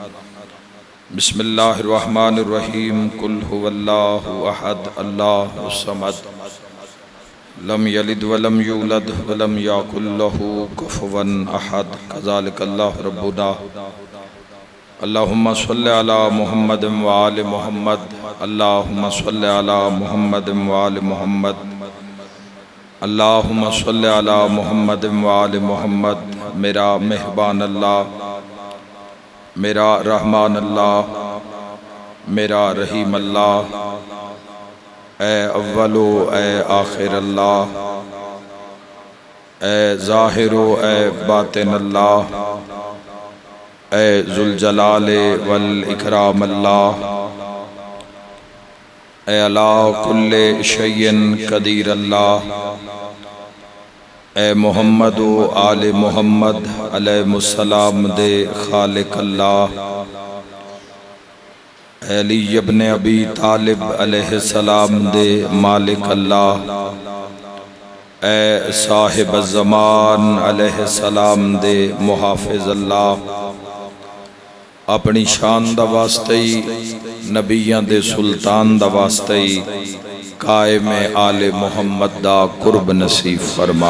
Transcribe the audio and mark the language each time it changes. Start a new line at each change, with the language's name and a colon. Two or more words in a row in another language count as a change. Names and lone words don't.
Arabic: بسم الله الرحمن الرحيم. قل هو الله أحد الله الصمد لم يلد ولم يولد ولم يكن له كفوا أحد. كذلك الله ربنا. اللهم صل على محمد وآل محمد. اللهم صل على محمد وآل محمد. اللهم صل على محمد وآل محمد.
Punjabi: میرا مہربان اللہ، میرا رحمان اللہ، میرا رحیم اللہ، اے اوّلو اے آخر اللہ, اے ظاہرو اے باطن اللہ، اے
Arabic: ذو الجلال والإكرام
Punjabi: अल्लाह, ए
Arabic: على كل شيء قدير
Punjabi: اللہ، اے محمد و آل محمد علیہ السلام دے خالق اللہ، علی ابن ابی طالب علیہ السلام دے مالک اللہ، اے صاحب زمان علیہ السلام دے محافظ اللہ. اپنی شان دا واسطے ہی نبیاں دے سلطان دا واسطے ہی قائم آل محمد دا قرب نصیب فرما.